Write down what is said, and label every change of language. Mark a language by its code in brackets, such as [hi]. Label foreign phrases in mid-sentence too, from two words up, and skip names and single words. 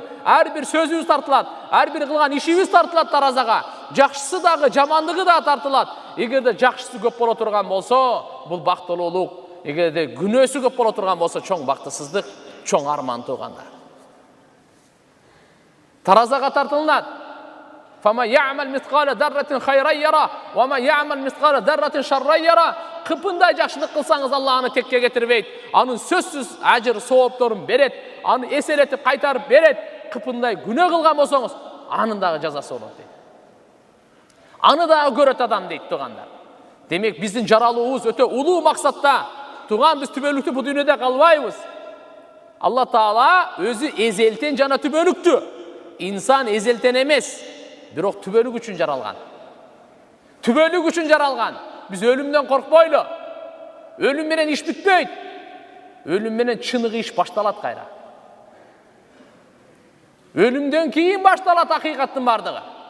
[ky] Ар бир сөзүбүз тартылат, ар бир кылган ишибиз тартылат таразага. Жакшысы дагы, жамандыгы да тартылат. Эгерде жакшысы көп боло турган болсо, бул бактылуулук. Эгерде күнөөсү көп боло турган болсо, чоң бактысыздык, чоң арман тугандар. Таразага тартылат. [ar] فمن يعمل مثقال ذرة خيرا يره، ومن يعمل مثقال ذرة شرا يره. [ky] Кыпындай жакшылык кылсаңыз, Аллах аны текке кетирбейт. Анын сөзсүз ажыр соопторун берет, аны эселетип кайтарып берет. Кыпындай күнөө кылган болсоңуз, анын дагы жазасы болот дейт. Аны дагы көрөт адам дейт тугандар. Демек биздин жаралуубуз өтө улуу максатта. Туган, биз түбөлүктүү бу дүйнөдө калбайбыз. Алла Таала өзү эзелтен жана түбөлүктүү. Инсан эзелтен эмес, бирок түбөлүк үчүн жаралган. Түбөлүк үчүн жаралган. Биз өлүмдөн коркпойлу. Өлүм менен иш бүтпөйт. Өлүм менен чыныгы иш башталат кайра. Өлүмдөн кийин башталат акыйкаттын бардыгы.